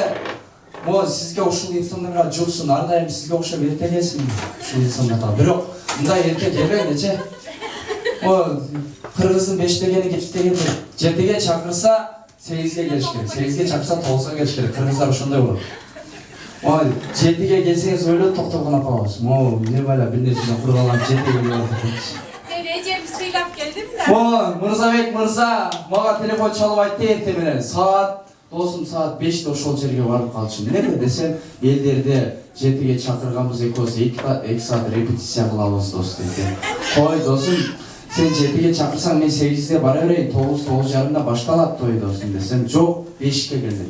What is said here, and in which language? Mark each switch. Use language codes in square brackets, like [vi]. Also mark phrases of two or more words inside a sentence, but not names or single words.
[ky] Сизге ушул инсандарга жуксун, ар дайым сизге окшоп эрте келсин. Ушул инсандарга. Бирок мындай эрте келбейин, эже. Кыргыздын 5-дегени кетпеген 7-ге чакырса 8-ге келиш керек. 8-ге чакырса 9-га келиш керек. Кыргыздар ошондой болот. [kk] Ой, жетіге келсеңіз ойлы тоқтоған апамыз. Мо, не бала бір нәрседен құрып алам жетіге келіп отыр. [ky] Мен эжемди сыйлап келдим да. Ой, Мырзабек мырза, мага телефон чалып айтты эртең менен. Саат досым саат 5-те ошол жерге барып калчу. Эмне десем, элдерди жетиге чакырганбыз экөөбүз 2 саат репетиция кылабыз дос дейт. Кой досум, сен жетиге чакырсаң мен 8-де бара берейин, 9:30-да башталат той досум десем, жок 5-ке келдим.